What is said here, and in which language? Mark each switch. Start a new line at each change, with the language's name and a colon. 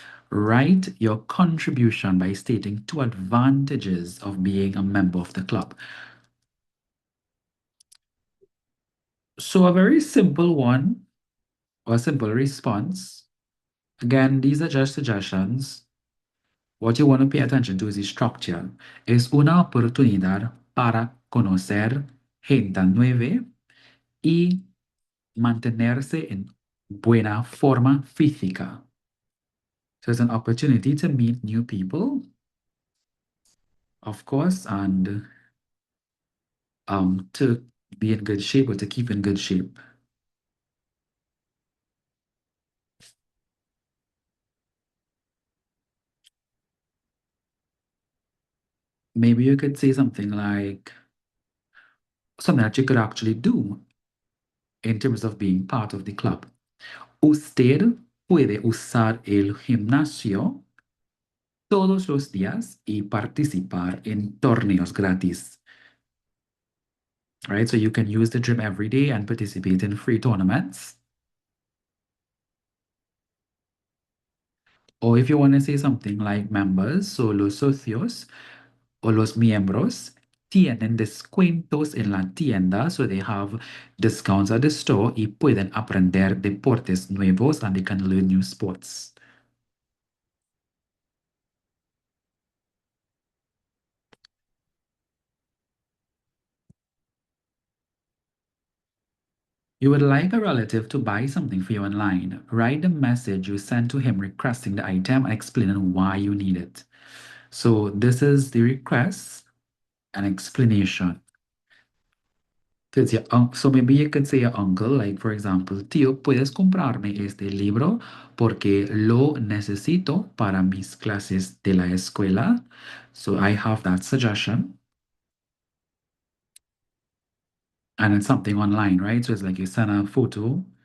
English: Write your contribution by stating two advantages of being a member of the club. So a very simple one, or a simple response. Again, these are just suggestions. What you want to pay attention to is the structure.
Spanish: Es una oportunidad para conocer gente nueva y mantenerse en buena forma física.
English: So it's an opportunity to meet new people, of course, and to be in good shape or to keep in good shape. Maybe you could say something like something that you could actually do in terms of being part of the club.
Spanish: Usted puede usar el gimnasio todos los días y participar en torneos gratis.
English: Right? So you can use the gym every day and participate in free tournaments. Or if you want to say something like members, so
Spanish: los socios o los miembros tienen descuentos en la tienda,
English: so they have discounts at the store
Spanish: y pueden aprender deportes nuevos
English: and they can learn new sports. You would like a relative to buy something for you online. Write the message you sent to him requesting the item and explaining why you need it. So this is the request and explanation. So maybe you could say your uncle, like for example,
Spanish: tío, ¿puedes comprarme este libro porque lo necesito para mis clases de la escuela?
English: So I have that suggestion. And it's something online, right? So it's like you send a photo.